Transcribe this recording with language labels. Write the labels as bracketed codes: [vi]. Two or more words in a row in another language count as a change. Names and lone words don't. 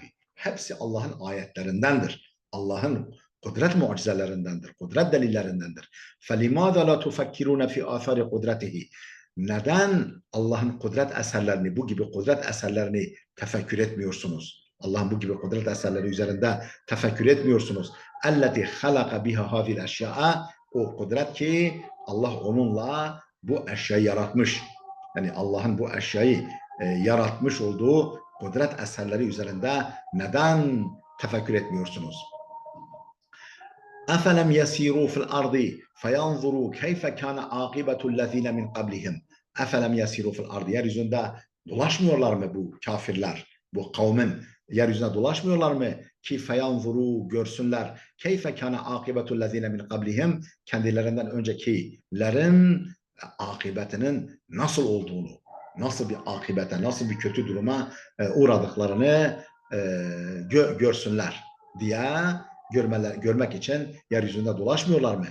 [tr] Hepsi Allah'ın ayetlerindendir. Allah'ın kudret mucizelerindendir, kudret delillerindendir. [ar] فَلِمَاذَا لَا تُفَكِّرُونَ فِي آثَارِ قُدْرَتِهِ [tr] Neden Allah'ın kudret eserlerini, bu gibi kudret eserlerini tefekkür etmiyorsunuz? Allah'ın bu gibi kudret eserleri üzerinde tefekkür etmiyorsunuz. [ar] اَلَّتِي خَلَقَ بِهَا هَذِي الْاَشْيَاءَ [tr] O kudret ki Allah onunla bu eşyayı yaratmış. Yani Allah'ın bu eşyayı yaratmış olduğu kudret eserleri üzerinde neden tefekkür etmiyorsunuz? [ar] أَفَلَمْ يَسِيرُوا فِي الْأَرْضِ فَيَنْظُرُوا كَيْفَ كَانَ عَاقِبَةُ الَّذ۪ينَ مِنْ قَبْلِهِمْ أَفَلَمْ يَسِيرُوا فِي الْأَرْضِ [tr] Yeryüzünde dolaşmıyorlar mı bu kafirler, bu kavmin yeryüzüne dolaşmıyorlar mı ki feyanzuru, görsünler, [ar] كيف كان عاقبة الذين من قبلهم, [tr] kendilerinden öncekilerin akıbetinin nasıl olduğunu, nasıl bir akibete, nasıl bir kötü duruma uğradıklarını görsünler diye görmek için yeryüzünde dolaşmıyorlar mı?